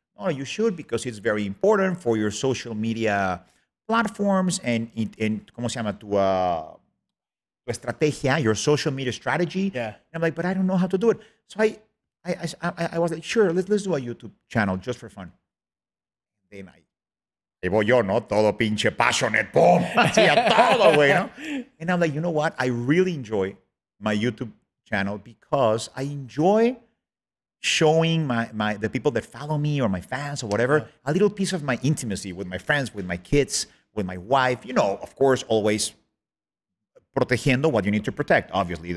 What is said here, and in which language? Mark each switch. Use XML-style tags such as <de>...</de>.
<en>No, you should, because it's very important for your social media platforms and</en> <es>¿cómo se llama? Tu estrategia,</es> <en>your social media strategy. Yeah. And I'm like, but I don't know how to do it. So I was like, sure, let's do a YouTube channel just for fun.</en> <es>Then y voy yo, ¿no? Todo pinche passionate, boom, así a todo, güey, ¿no?</es> <en>And I'm like, you know what? I really enjoy my YouTube channel because I enjoy showing the people that follow me or my fans or whatever, a little piece of my intimacy with my friends, with my kids, with my wife. You know, of course, always protegiendo what you need to protect, obviously.</en>